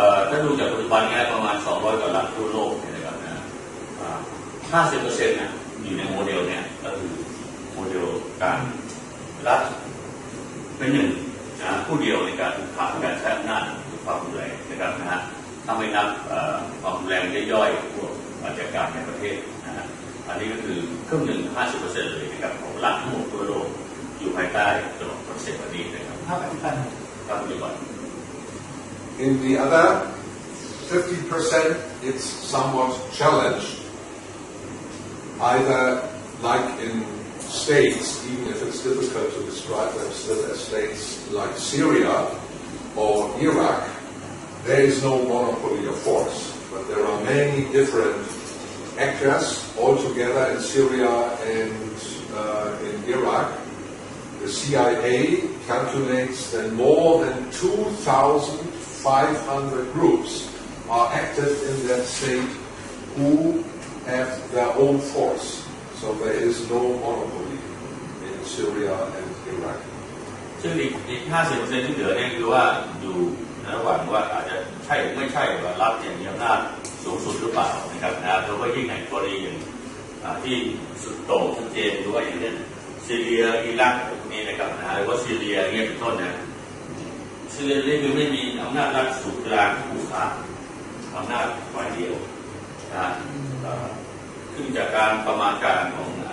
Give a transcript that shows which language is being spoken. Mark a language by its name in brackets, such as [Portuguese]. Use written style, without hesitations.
[Thai] ถ้าดูจากปัจจุบันนี้ประมาณ200 กว่าล้านทั่วโลกนะครับนะ 50% นะอยู่ในโมเดลเนี่ยก็คือโมเดลการรัฐเป็นหนึ่งนะผู้เดียวในการผูกขาดการใช้อำนาจหรือความรุนแรงนะครับนะฮะถ้าไม่นับความรุนแรงย่อยๆพวกอาชญากรรมในประเทศนะฮะอันนี้ก็คือครึ่งหนึ่ง 50% เลยนะครับของรัฐทั้งหมดทั่วโลกอยู่ภายใต้ตัวคอนเซ็ปต์นี้นะครับภาพปัจจุบัน [English] In the other 50%, it's somewhat challenged, either like in states, even if it's difficult to describe them still as states like Syria or Iraq, there is no monopoly of force, but there are many different actors all together in Syria and in Iraq. The CIA calculates that more than 2,500 groups are active in that state who have their own force. So there is no monopoly in Syria and Iraq. [Thai] ซึ่งอีก 50% ที่เหลือเนี่ยคือว่าอยู่ระหว่างว่าอาจจะใช่หรือไม่ใช่ว่ารัฐเนี่ยมีอำนาจสูงสุดหรือเปล่านะครับนะเพราะว่ายิ่งในกรณีอย่างที่สุดโต่งชัดเจนหรือว่าอย่างเช่นซีเรียอิรักพวกนี้นะครับนะหรือว่าซีเรียเงี้ยเป็นต้นนะซีเรียนี่คือไม่มีอำนาจรัฐสูงกลางผูกขาดอำนาจฝ่ายเดียวนะขึ้นจากการประมาณการของ